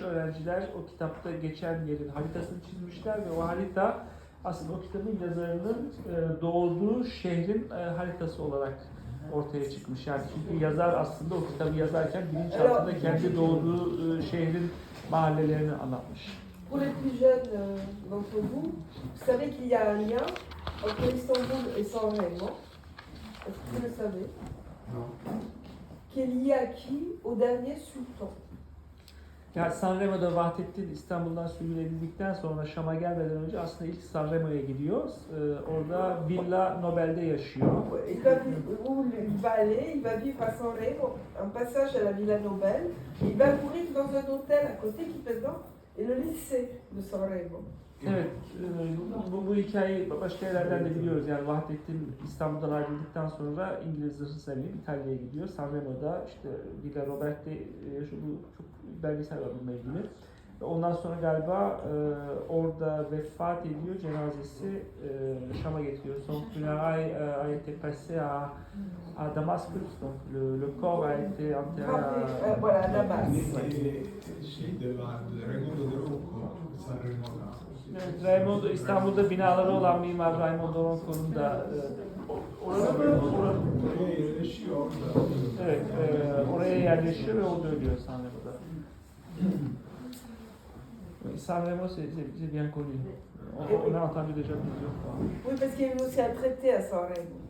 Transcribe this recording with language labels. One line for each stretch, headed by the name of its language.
Turkish: Öğrenciler o kitapta geçen yerin haritasını çizmişler ve o harita aslında o kitabın yazarının doğduğu şehrin haritası olarak ortaya çıkmış. Yani çünkü yazar aslında o kitabı yazarken bilinçaltında kendi doğduğu şehrin mahallelerini anlatmış.
French: Pour les plus jeunes d'entre vous, vous savez qu'il y a un lien entre Istanbul et Sanremo. Est-ce que vous le savez? Non. Qui est lié à qui? Au dernier sultan.
Turkish: Yani Sanremo'da Vahdettin İstanbul'dan sürgüledildikten sonra Şam'a gelmeden önce aslında ilk Sanremo'ya gidiyor. Orada Villa Nobel'de yaşıyor.
French: Il va aller, il va vivre à Sanremo, un passage à la Villa Nobel. Il va mourir dans un hôtel à côté qui présente et le lycée de Sanremo.
Turkish: Evet, bu hikayeyi başka yerlerden de biliyoruz. Yani Vahdettin İstanbul'dan ayrıldıktan sonra İngiliz zırhlı binip İtalya'ya gidiyor. Sanremo'da işte Villa Robert'te bu çok belgesel var bununla ilgili. Ondan sonra galiba orada vefat ediyor, cenazesi Şam'a getiriyor.
French: Son funérailles a été passé à Damascus, donc le corps a été enterré à... Voilà, Damas.
Turkish: Şey de vardı, Raimondo de Rocco, Sanremo'da. Evet, Raimondo, İstanbul'da binaları olan mimar Raimondo Ronco'nun da orada mı? Oraya yerleşiyor orada. Evet, oraya yerleşiyor ve orada ölüyor Sanremo'da.
French: Sanremo, c'est bien connu. On a entendu déjà plusieurs fois. Oui, parce qu'il y a eu aussi un traité à Sanremo